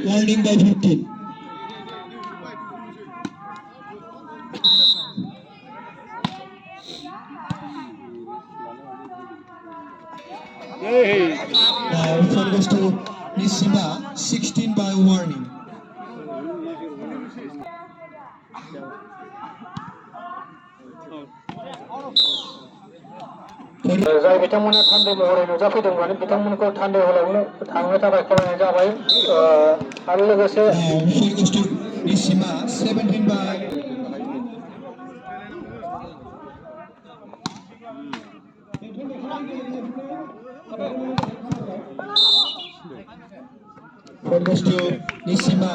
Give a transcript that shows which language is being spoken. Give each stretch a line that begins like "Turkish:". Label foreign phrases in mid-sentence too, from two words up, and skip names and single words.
English: Warning by 15. Now, point goes to NICHIMA. 16 by warning.
Bodo: जाय बिथांमोना थान्दै महरै नुजाफैदोंमोन बिथांमोनखौ थान्दै हलावनो थांनो थाखाय खावलायनाय जाबाय आरो लोगोसे
English: Now, point goes to NICHIMA. 17 by. Point goes to NICHIMA.